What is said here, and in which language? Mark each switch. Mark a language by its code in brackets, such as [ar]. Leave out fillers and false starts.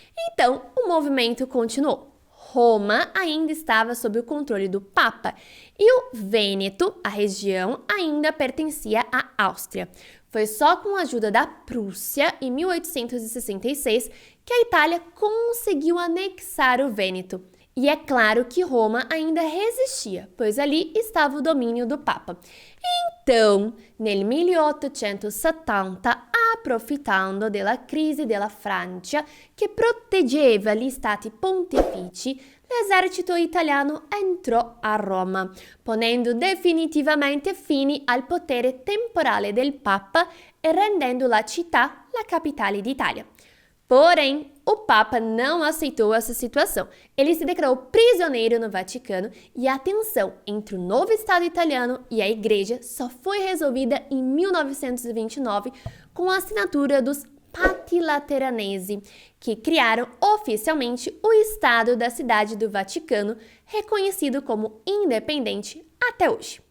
[pt] Então, o movimento continuou. Roma ainda estava sob o controle do Papa e o Vêneto, a região, ainda pertencia à Áustria. Foi só com a ajuda da Prússia, em 1866, que a Itália conseguiu anexar o Vêneto. E é claro que Roma ainda resistia, pois ali estava o domínio do Papa. [it] Então, nel 1870, approfittando della crisi della Francia, che proteggeva gli stati pontifici, l'esercito italiano entrò a Roma, ponendo definitivamente fine al potere temporale del Papa e rendendo la città la capitale d'Italia. [pt] Porém, o Papa não aceitou essa situação. Ele se declarou prisioneiro no Vaticano e a tensão entre o novo Estado italiano e a Igreja só foi resolvida em 1929 com a assinatura dos Patti Lateranesi, que criaram oficialmente o Estado da Cidade do Vaticano, reconhecido como independente até hoje.